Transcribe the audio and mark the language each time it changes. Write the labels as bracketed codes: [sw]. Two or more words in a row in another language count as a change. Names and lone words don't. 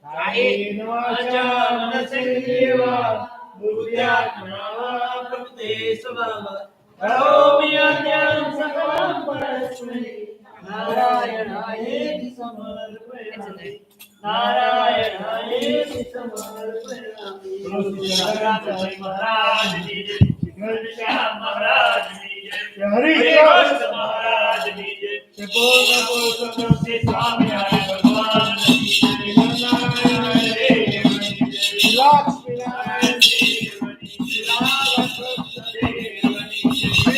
[sa] कायेन वाचा मनसेंद्रियवा बुद्ध्यात्मना वा प्रकृते स्वभाव करोमि यज्ञं सकलं परस्मै नारायणायेति समर्पयामि नारायणायेति समर्पयामि [hi] तुलसीदास महाराज की जय घनश्याम महाराज की जय हरि कृष्ण महाराज की जय बोल बोल से स्वामी भगवान की जय नारायण देव की जय लक्ष्मी नारायण देव की जय राधा कृष्ण देव की जय